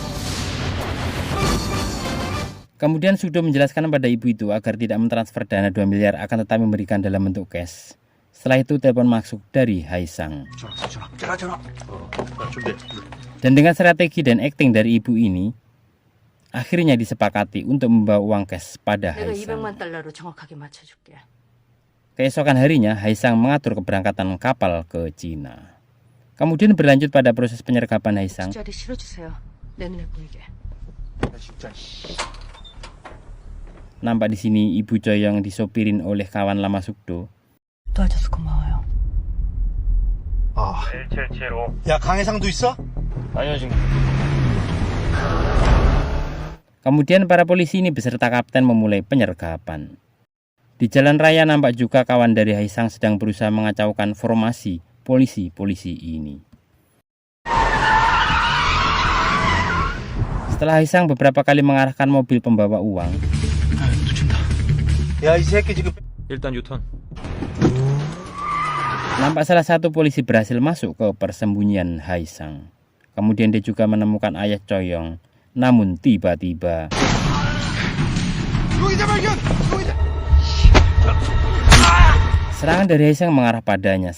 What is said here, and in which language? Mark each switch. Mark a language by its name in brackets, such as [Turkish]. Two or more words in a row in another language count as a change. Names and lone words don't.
[Indonesian] Kemudian Sukdo menjelaskan pada ibu itu agar tidak mentransfer dana 2 miliar akan tetapi memberikan dalam bentuk cash. Setelah itu telepon masuk dari Haisang. Dan dengan strategi dan akting dari ibu ini, akhirnya disepakati untuk membawa uang cash pada [Korean] 내가 [Indonesian] Haisang. [Korean] 200만 달러로 정확하게 맞춰줄게. [Indonesian] Keesokan harinya, Haisang mengatur keberangkatan kapal ke Cina. Kemudian berlanjut pada proses penyergapan Haesang. [Korean] 자리 실어주세요. 내 눈에 보이게. [Indonesian] Nampak di sini Ibu Choi yang disopirin oleh kawan lama Sukdo. [Korean] 도와줘서 고마워요. 아, 1775. 야, 강해상도 있어? 아니요, 지금. [Indonesian] Kemudian para polisi ini beserta kapten memulai penyergapan. Di jalan raya nampak juga kawan dari Haesang sedang berusaha mengacaukan formasi polisi-polisi ini. Setelah Haesang beberapa kali mengarahkan mobil pembawa uang, [Korean] 야, 이 새끼 지금 일단 유턴. [Indonesian] nampak salah satu polisi berhasil masuk ke persembunyian Haesang. Kemudian dia juga menemukan ayah Choyong. Namun tiba-tiba serangan dari Haesang mengarah padanya.